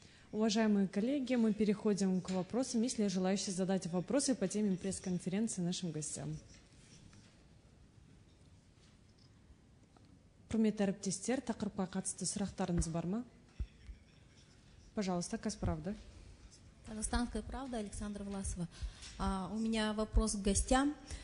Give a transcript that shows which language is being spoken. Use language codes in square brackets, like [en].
[ru] Уважаемые коллеги, мы переходим к вопросам. Есть ли желающие задать вопросы по теме пресс-конференции нашим гостям? [kk] Құрметті әріптестер, тақырыпқа қатысты сұрақтарыңыз бар ма? [ru] Пожалуйста, Казправда. Казахстанская правда, Александра Власова. У меня вопрос к гостям.